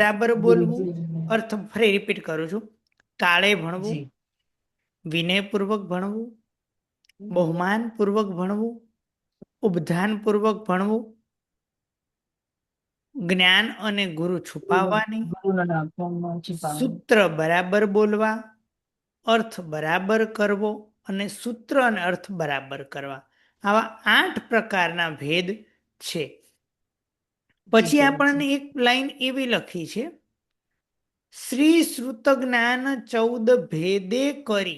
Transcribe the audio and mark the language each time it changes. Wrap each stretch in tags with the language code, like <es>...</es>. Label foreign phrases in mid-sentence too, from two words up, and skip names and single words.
<gu>બરાબર गुरु બોલવું. जी। અર્થ ફરી રિપીટ કરું છું. કાળે ભણવું, जी। વિનયપૂર્વક ભણવું, બહુમાનપૂર્વક ભણવું, ઉપધાનપૂર્વક ભણવું, જ્ઞાન અને ગુરુ છુપાવવાની,</gu> <hi>गुरु नाम छिपावन।</hi> <gu>સૂત્ર બરાબર બોલવા, અર્થ બરાબર કરવો અને સૂત્ર અને અર્થ બરાબર કરવા. આવા 8 પ્રકારના ભેદ છે. जी પછી गुरु जी। આપણને એક લાઈન એવી લખી છે, શ્રી શ્રુત જ્ઞાન 14 ભેદે કરી.</gu>